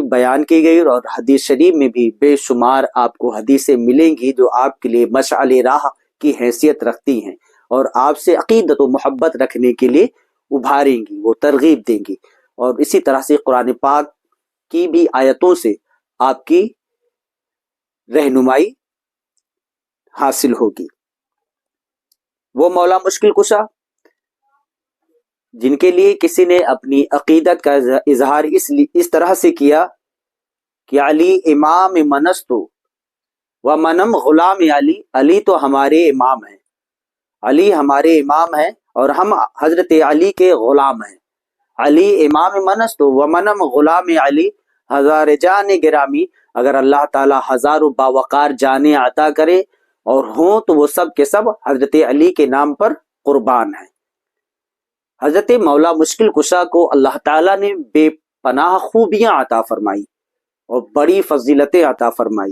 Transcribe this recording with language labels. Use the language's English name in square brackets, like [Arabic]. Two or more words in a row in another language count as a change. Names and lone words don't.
[Urdu] بیان کی گئی، اور حدیث شریف میں بھی بے شمار آپ کو حدیثیں ملیں گی جو آپ کے لیے مشعل راہ کی حیثیت رکھتی ہیں، اور آپ سے عقیدت و محبت رکھنے کے لیے ابھاریں گی، وہ ترغیب دیں گی، اور اسی طرح سے قرآن پاک کی بھی آیتوں سے آپ کی رہنمائی حاصل ہوگی۔ وہ مولا مشکل کشا جن کے لیے کسی نے اپنی عقیدت کا اظہار اس طرح سے کیا کہ [Persian] علی امام منستو و منم غلام علی، [Urdu] علی تو ہمارے امام ہیں، علی ہمارے امام ہیں اور ہم حضرت علی کے غلام ہیں۔ [Persian] علی امام منستو و منم غلام علی، ہزار جان گرامی، [Urdu] اگر اللہ تعالی ہزاروں باوقار جانیں عطا کرے اور ہوں تو وہ سب کے سب حضرت علی کے نام پر قربان ہیں۔ حضرت مولا مشکل کشا کو اللہ تعالیٰ نے بے پناہ خوبیاں عطا فرمائی اور بڑی فضیلتیں عطا فرمائی۔